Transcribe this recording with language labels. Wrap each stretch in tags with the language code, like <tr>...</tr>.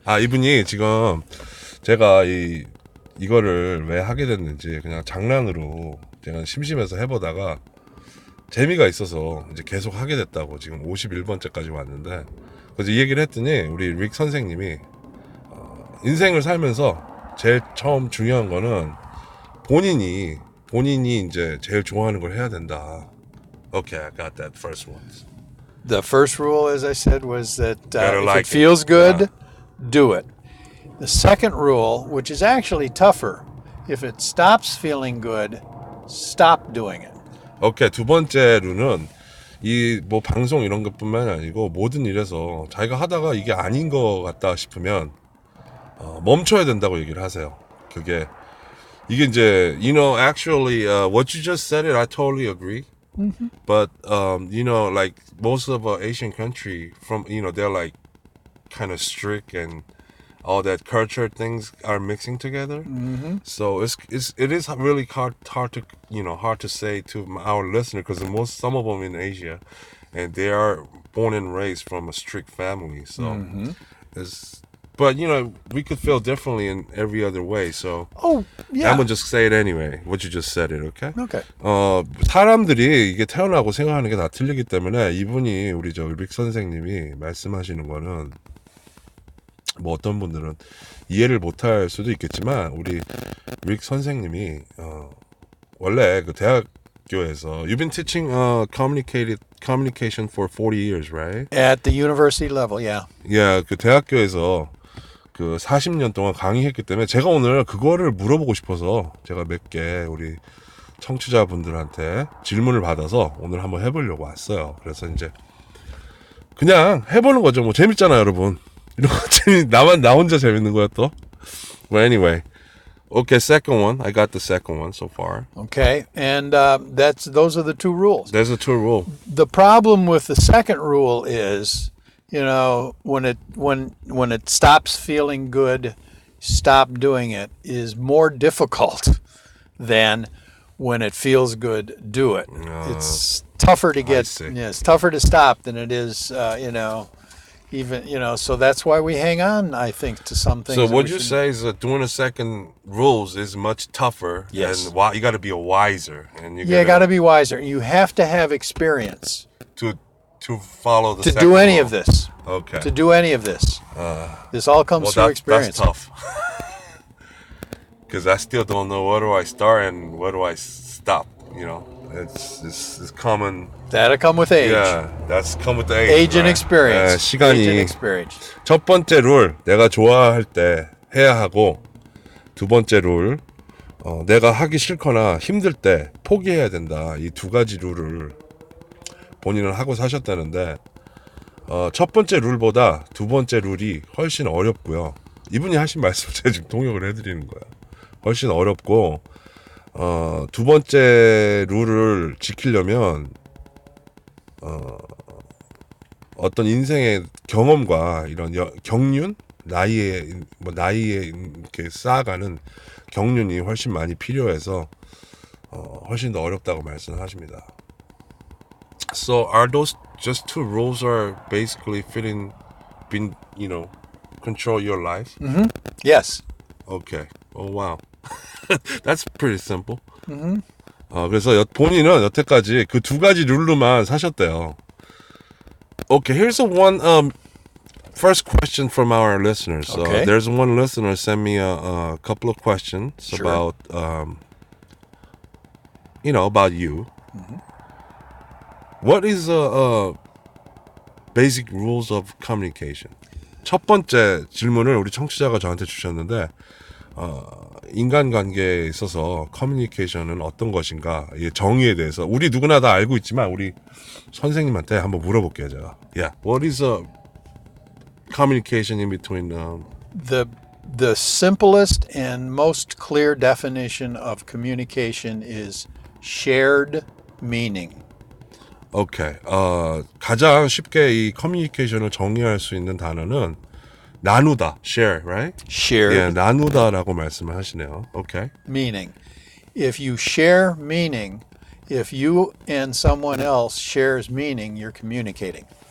<ko>이분이 지금 제가 이거를 왜 하게 됐는지 그냥 장난으로 제가 심심해서 해보다가 재미가 있어서 이제 계속 하게 됐다고 지금 51번째까지 왔는데 그래서 이 얘기를 했더니 우리 릭 선생님이 인생을 살면서 제일 처음 중요한 거는 본인이 이제 제일 좋아하는 걸 해야 된다.</ko> <en>Okay, I got that first one. The first rule, as I said, was that if it feels good, do it. The second rule, which is actually tougher, if it stops feeling good, stop doing it.</en> <ko>오케이, 두 번째 룰은 이 뭐 방송 이런 것뿐만 아니고 모든 일에서 자기가 하다가 이게 아닌 것 같다 싶으면 멈춰야 된다고 얘기를 하세요. 이게 이제</ko> <en>actually what you just said I totally agree. Mm-hmm. But like most of Asian country they're like kind of strict and all that culture things are mixing together. Mm-hmm. So it is really hard to say to our listener because some of them in Asia, and they are born and raised from a strict family. So but we could feel differently in every other way. So I'm gonna just say it anyway. What you just said it, okay? Okay.</en> <ko>사람들이 이게 태어나고 생각하는 게 다 틀리기 때문에 이분이 우리 릭 선생님이 말씀하시는 거는 뭐 어떤 분들은 이해를 못할 수도 있겠지만 우리 릭 선생님이 원래 그 대학교에서</ko> <en>You've been teaching communication for 40 years, right? At the university level, yeah.</en> <ko>Yeah, 그 대학교에서 그 40년 동안 강의했기 때문에 제가 오늘 그거를 물어보고 싶어서 제가 몇 개 우리 청취자분들한테 질문을 받아서 오늘 한번 해보려고 왔어요. 그래서 이제 그냥 해보는 거죠. 뭐 재밌잖아요, 여러분. 이런 거 나 혼자 재밌는 거야 또.</ko> <en>Well, anyway. Okay, second one. I got the second one so far. Okay, and those are the two rules. There's a two rule. The problem with the second rule is, when it stops feeling good, stop doing it is more difficult than when it feels good, do it. It's tougher to get. It's tougher to stop than it is, even so that's why we hang on, I think, to some things. So what you say is that doing the second rules is much tougher. Yes. And you got to be wiser, and you got to be wiser. You have to have experience to follow the to second do any rule. of this. Okay. To do any of this. This all comes through experience. That's tough. Because I still don't know where do I start and where do I stop. It's common. That'll come with age. Yeah, that's come with the age. Age and experience.</en> <ko>시간이</ko> <en>age and experience.</en> <ko>첫 번째 룰 내가 좋아할 때 해야 하고 두 번째 룰 내가 하기 싫거나 힘들 때 포기해야 된다. 이 두 가지 룰을 본인은 하고 사셨다는데 첫 번째 룰보다 두 번째 룰이 훨씬 어렵고요. 이분이 하신 말씀 제가 지금 통역을 해드리는 거예요. 훨씬 어렵고 두 번째 룰을 지키려면 어떤 인생의 경험과 이런 경륜 나이에 이렇게 쌓아가는 경륜이 훨씬 많이 필요해서 훨씬 더 어렵다고 말씀하십니다.</ko> <en>So are those just two rules are basically been control your life? Yes. Okay. Oh wow. That's pretty simple.</en> <ko>그래서 본인은 여태까지 그 두 가지 룰로만 사셨대요.</ko> <en>Okay, here's one first question from our listeners. Okay. There's one listener sent me a couple of questions Sure. about about you. What is basic rules of communication?</en> <ko>첫 번째 질문을 우리 청취자가 저한테 주셨는데 인간관계에 있어서 커뮤니케이션은 어떤 것인가 정의에 대해서 우리 누구나 다 알고 있지만 우리 선생님한테 한번 물어볼게요 제가.</ko> <en>Yeah, what is communication in between? The simplest and most clear definition of communication is shared meaning.</en> <ko>Okay, 가장 쉽게 이 커뮤니케이션을 정의할 수 있는 단어는 나누다, share, right?</ko> <en>Shared</en> <ko>예, 나누다라고 말씀을 하시네요.</ko> <en>Okay. meaning. If you share meaning, if you and someone else shares meaning, you're communicating.</en>